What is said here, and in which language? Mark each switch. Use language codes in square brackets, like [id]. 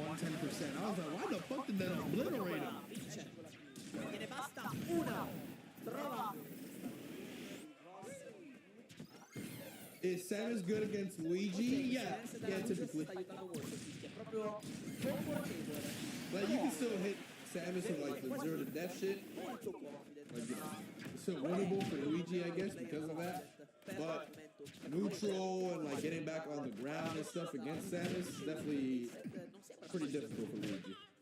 [en] I was like, why the fuck did that obliterate him? [it] Vince. E ne basta una. Trova. [en] Is Samus good against Luigi? Yeah, typically. [it] Sta aiutando molto, Fischi, è proprio confortevole, [en] Like you can still hit Samus with like the zero to death shit. [it] molto confident. [en] Like it's still winnable for Luigi, I guess, because of that. But neutral and like getting back on the ground and stuff against Samus is definitely pretty difficult for Luigi.